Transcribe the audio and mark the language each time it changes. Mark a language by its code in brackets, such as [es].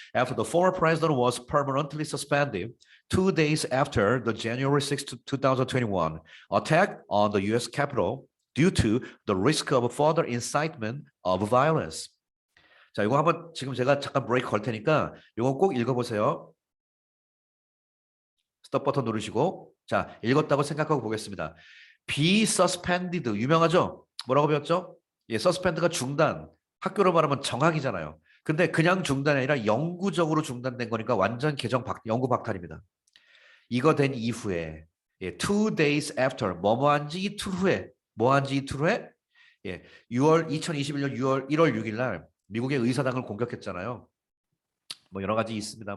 [en] After the former president was permanently suspended 2 days after the January 6, 2021 attack on the U.S. Capitol due to the risk of further incitement of violence. [ko] 자, 이거 한번 지금 제가 잠깐 브레이크 걸 테니까 이거 꼭 읽어보세요. 스톱 버튼 누르시고 자, 읽었다고 생각하고 보겠습니다. be suspended 유명하죠? 뭐라고 배웠죠? 예, suspend가 중단. 학교로 말하면 정학이잖아요. 근데 그냥 중단이 아니라 영구적으로 중단된 거니까 완전 영구 박탈입니다. 이거 된 이후에 예, [en] 2 days after [ko] 뭐뭐한 지 이틀 후에 뭐한 지 이틀 후에 예, 2021년 1월 6일 날 미국의 의사당을 공격했잖아요. 뭐 여러 가지 있습니다.